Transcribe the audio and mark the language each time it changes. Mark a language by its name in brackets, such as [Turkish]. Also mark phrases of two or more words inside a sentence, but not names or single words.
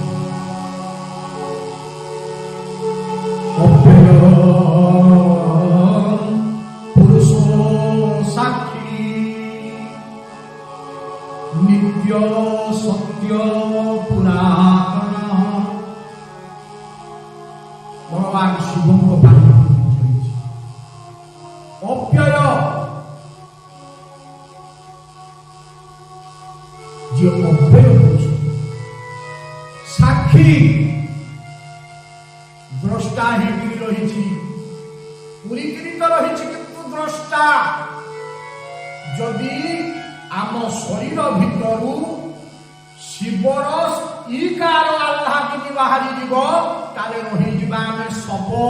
[Odia] ଅବ୍ୟୟ ପୁରୁଷ ସାକ୍ଷୀ, ନିତ୍ୟ ସତ୍ୟ ପୁରାତନ। ଭଗବାନ ଶିବଙ୍କ ବାଣୀ ରହିଛି। ଅବ୍ୟୟ ଯେ ଅବ୍ୟୟ ପୁରୁଷ, ସାକ୍ଷୀ ଦ୍ରଷ୍ଟା ହେଇକିରି ରହିଛି, ପୁରିକିରି ତ ରହିଛି, କିନ୍ତୁ ଦ୍ରଷ୍ଟା। ଯଦି ଆମ ଶରୀର ଭିତରୁ ଶିବର ଇକାର ଆହ୍ଲା ଯଦି ବାହାରି ଯିବ, ତାହେଲେ ରହିଯିବା ଆମେ ଶବ।